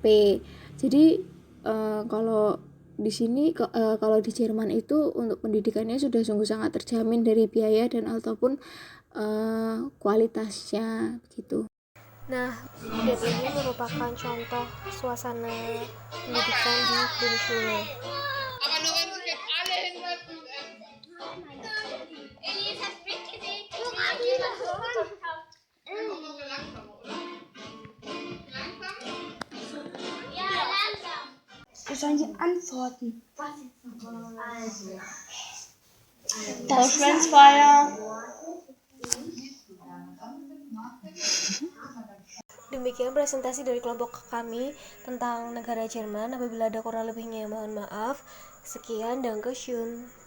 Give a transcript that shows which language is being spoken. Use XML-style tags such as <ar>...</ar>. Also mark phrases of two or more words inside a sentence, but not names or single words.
<id>Jadi kalau di sini kalau di Jerman itu untuk pendidikannya sudah sungguh sangat terjamin dari biaya dan ataupun kualitasnya gitu. Nah, dan ini merupakan contoh suasana pendidikan di Bundesschule.</id> <de>Wir sollen die antworten. Deutschlandsfeier.</de> <id>Demikian presentasi dari kelompok kami tentang negara Jerman. Apabila ada kurang lebihnya mohon maaf. Sekian, Dankeschön.</id>